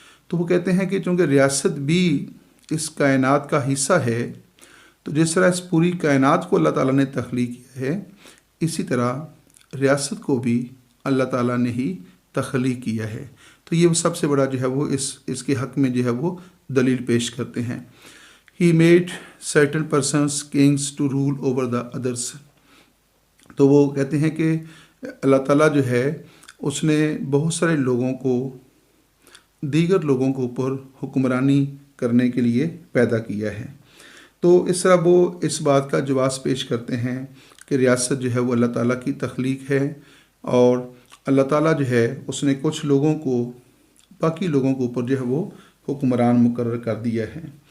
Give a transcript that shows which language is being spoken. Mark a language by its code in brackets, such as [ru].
[ur] تو وہ کہتے ہیں کہ چونکہ ریاست بھی اس کائنات کا حصہ ہے تو جس طرح اس پوری کائنات کو اللہ تعالیٰ نے تخلیق کیا ہے اسی طرح ریاست کو بھی اللہ تعالیٰ نے ہی تخلیق کیا ہے. تو یہ سب سے بڑا جو ہے وہ اس کے حق میں جو ہے وہ دلیل پیش کرتے ہیں. [en] He made certain persons kings to rule over the others. [ur] تو وہ کہتے ہیں کہ اللہ تعالیٰ جو ہے اس نے بہت سارے لوگوں کو دیگر لوگوں کے اوپر حکمرانی کرنے کے لیے پیدا کیا ہے. تو اس طرح وہ اس بات کا جواز پیش کرتے ہیں کہ ریاست جو ہے وہ اللہ تعالیٰ کی تخلیق ہے اور اللہ تعالیٰ جو ہے اس نے کچھ لوگوں کو باقی لوگوں کے اوپر جو ہے وہ حکمران مقرر کر دیا ہے.